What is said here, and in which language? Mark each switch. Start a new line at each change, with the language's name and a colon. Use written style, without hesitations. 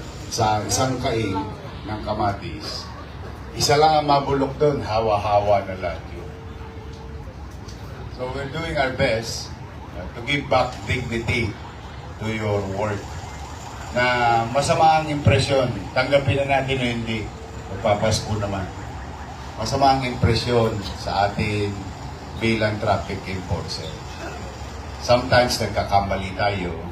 Filipino: Sa isang kaing ng kamatis, isa lang ang mabulok doon, hawa-hawa na lang yun.
English: So we're doing our best to give back dignity to your work.
Filipino: Na masama ang impresyon, tanggapin na natin o hindi, magpapasko naman. Masama ang impresyon sa atin bilang traffic enforcer. Sometimes nagkakamali tayo.